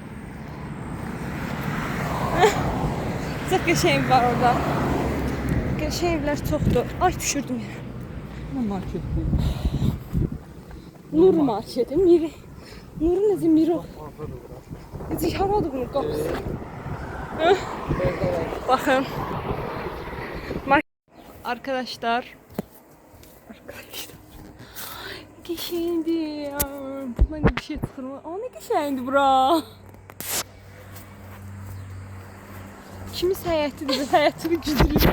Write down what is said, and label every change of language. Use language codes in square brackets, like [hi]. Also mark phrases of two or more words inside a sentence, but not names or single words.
[az] Çox qəşəng var orada. Qəşəng evlər çoxdur. Ay düşürdüm ya. Nə market bu? Nur marketi, Miri. Nur necə Miri o? Necə haradır bunun qapısı? [tr] Bakın. Arkadaşlar. [az] Qəşəngdi ya. Bundan bir şey çıxır mı? Aa, nə qəşəngdi bura. Kimiz həyətidir, həyətini güdürür.